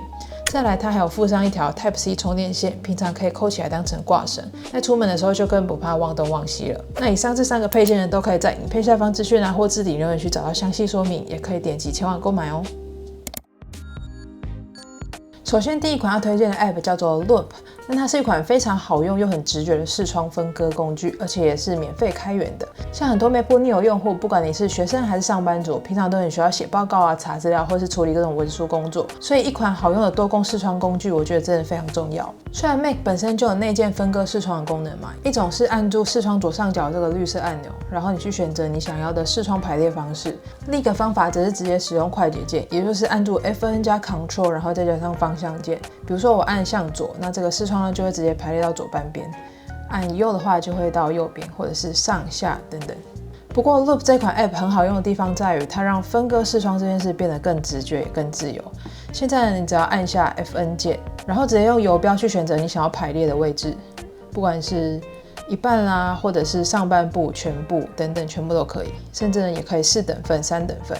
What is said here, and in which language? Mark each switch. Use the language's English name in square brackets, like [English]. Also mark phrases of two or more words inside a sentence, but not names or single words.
[Chinese] 再來它還有附上一條 Type-C 充電線，平常可以扣起來當成掛繩，在出門的時候就更不怕忘東忘西了。那以上這3個配件呢，都可以在影片下方資訊欄或置頂留言區找到詳細說明，也可以點擊前往購買哦。首先第一款要推薦的 App 叫做 Loop，那它是一款非常好用又很直覺的視窗分割工具，而且也是免費開源的。像很多 MacBook Neo 用戶，不管你是學生還是上班族，平常都很需要寫報告啊、查資料，或是處理各種文書工作，所以一款好用的多工視窗工具，我覺得真的非常重要。雖然 Mac 本身就有內建分割視窗的功能嘛，一種是按住視窗左上角這個綠色按鈕，然後你去選擇你想要的視窗排列方式；另一個方法則是直接使用快捷鍵，也就是按住 FN 加 Ctrl， 然後再加上方向鍵。比如說我按向左，那這個視窗呢就會直接排列到左半邊；按右的話就會到右邊，或者是上下等等。不過 Loop 這款 App 很好用的地方在於，它讓分割視窗這件事變得更直覺也更自由。現在呢，你只要按下 FN 鍵，然後直接用游標去選擇你想要排列的位置，不管是一半啦，或者是上半部、全部等等，全部都可以，甚至呢也可以4等份、3等份。